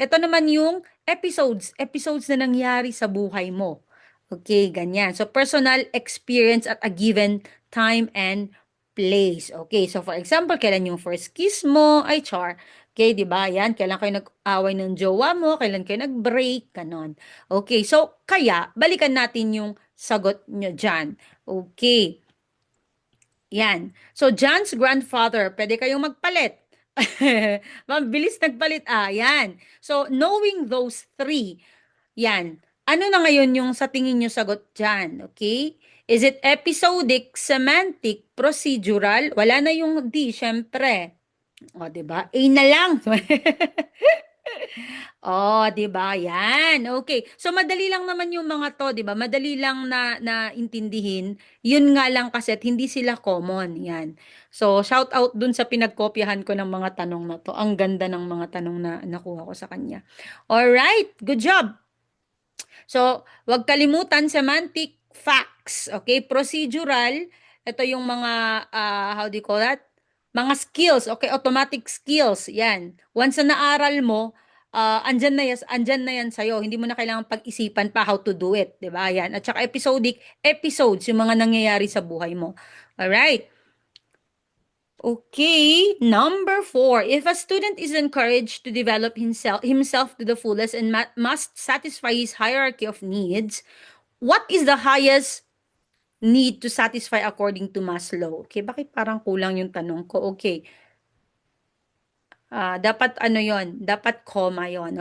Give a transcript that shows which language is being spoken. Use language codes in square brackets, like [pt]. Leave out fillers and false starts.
[tl] Ito naman yung episodes na nangyari sa buhay mo. Okay, ganyan. [en] So, personal experience at a given time and place. Okay, so for example, [tl] kailan yung first kiss mo? Ay, char. Okay, di ba? Yan, kailan kayo nag-away ng jowa mo? Kailan kayo nag-break? Ganon. Okay, so, kaya, balikan natin yung sagot nyo dyan. Okay. Yan. So, John's grandfather, pwede kayong magpalit. Mabilis nagpalit. Yan. [en] So, knowing those three, [tl] yan. Ano na ngayon yung sa tingin nyo sagot dyan? Okay? [en] Is it episodic, semantic, procedural? [tl] Wala na yung D, syempre. O, 'di ba? A na lang. Oh, 'di ba? Yan. Okay. So madali lang naman yung mga 'to, 'di ba? Madali lang na intindihin. Yun nga lang kasi at hindi sila common. Yan. So shout out dun sa pinagkopyahan ko ng mga tanong na 'to. Ang ganda ng mga tanong na nakuha ko sa kanya. [en] All right. Good job. [tl] So, wag kalimutan semantic facts, okay? [en] Procedural, [tl] ito yung mga [en] how do you call that? Mga skills, okay? [tl] Automatic skills, 'yan. Once na naaral mo, andyan na yan sa'yo. Hindi mo na kailangan pag-isipan pa [en] how to do it, [tl] 'di ba? Yan. At saka episodic, episodes, yung mga nangyayari sa buhay mo. [en] All right. Okay, number 4. If a student is encouraged to develop himself to the fullest and must satisfy his hierarchy of needs, what is the highest need to satisfy according to Maslow? [tl] Okay, bakit parang kulang yung tanong ko? Okay. Dapat ano yon, dapat comma yon.